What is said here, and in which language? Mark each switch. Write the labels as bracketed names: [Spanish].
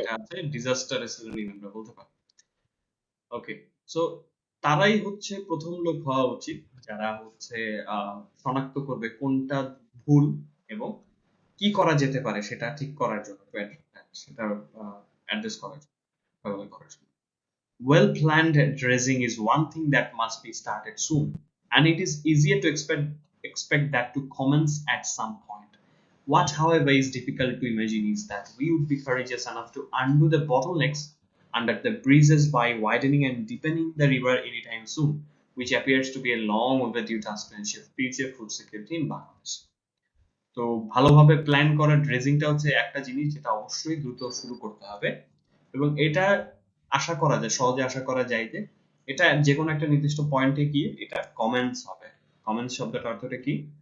[Bangla] যেটা আছে ডিজাস্টারের সিনোনিম আমরা বলতে পারি। ওকে, সো তারাই হচ্ছে প্রথম লোক হওয়া উচিত যারা হচ্ছে শনাক্ত করবে কোনটা ভুল এবং কি করা যেতে পারে সেটা ঠিক করার জন্য, সেটা অ্যাড্রেস করার জন্য, ব্যবহার করার জন্য। [English] Well planned dredging is one thing that must be started soon, and it is easier to expect that to commence at some point. What, however, is difficult to imagine is that we would be courageous enough to undo the bottlenecks under the breezes by widening and deepening the river anytime soon, which appears to be a long overdue task to ensure future food security in Bangladesh. [Bangla] তো ভালোভাবে plan করা ড্রেজিংটা হচ্ছে একটা জিনিস যেটা অবশ্যই দ্রুত শুরু করতে হবে, এবং এটা আশা করা যায়, সহজে আশা করা যায় যে এটা যে কোনো একটা নির্দিষ্ট পয়েন্টে গিয়ে এটা কমেন্স হবে। কমেন্স শব্দটার অর্থটা কি?